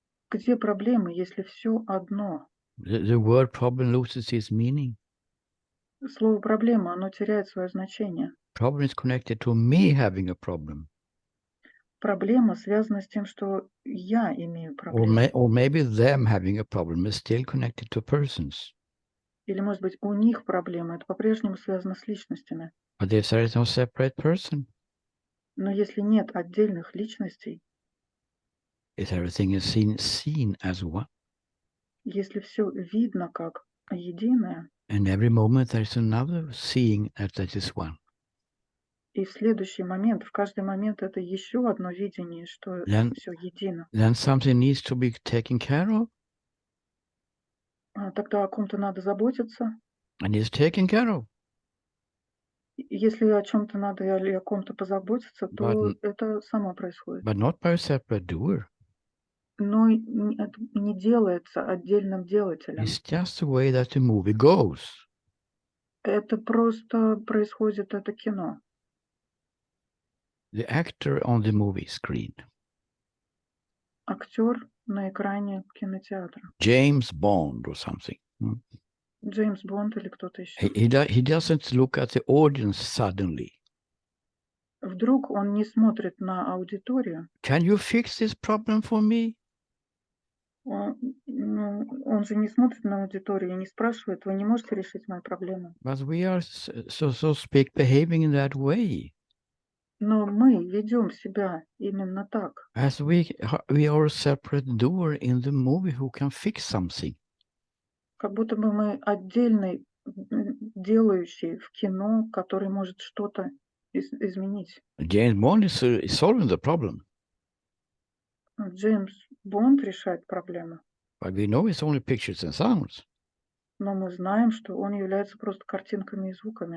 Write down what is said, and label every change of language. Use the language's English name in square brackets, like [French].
[Russian] Где проблемы, если все одно? [English] The word problem loses its meaning. [Russian] Слово «проблема», оно теряет свое значение. [English] Problem is connected to me having a problem. [Russian] Проблема связана с тем, что я имею [English] Or, [Russian] проблему. [English] or maybe them having a problem is still connected to persons. [Russian] Или, может быть, у них проблема. Это по-прежнему связано с личностями. [English] But if there is no separate person, [Russian] Но если нет отдельных личностей, [English] if everything is seen as one, [Russian] если все видно как единое, [English] and every moment there is another seeing that is one, [Russian] и в следующий момент, в каждый момент это еще одно видение, что [English] then, [Russian] все едино, [English] then something needs to be taken care of, [Russian] тогда о ком-то надо заботиться. [English] and is taken care of. [Russian] Если о чем-то надо или о ком-то позаботиться, то [English] But- [Russian] это само происходит. [English] But not by a separate doer. [Russian] Но это не делается отдельным делателем. [English] It's just the way that the movie goes. [Russian] Это просто происходит, это кино. [English] The actor on the movie screen, [Russian] Актер на экране кинотеатра. [English] James Bond or something. [Russian] Джеймс Бонд или кто-то еще. [English] He doesn't look at the audience suddenly. [Russian] Вдруг он не смотрит на аудиторию. [English] Can you fix this problem for me? [Russian] Он же не смотрит на аудиторию и не спрашивает, вы не можете решить мою проблему. [English] But we are, so to speak, behaving in that way. [Russian] Но мы ведем себя именно так. [English] As we are a separate doer in the movie who can fix something. [Russian] Как будто бы мы отдельный делающий в кино, который может что-то изменить. [English] James Bond is solving the problem. [Russian] Джеймс Бонд решает проблему, [English] But we know it's only pictures and sounds. [Russian] но мы знаем, что он является просто картинками и звуками.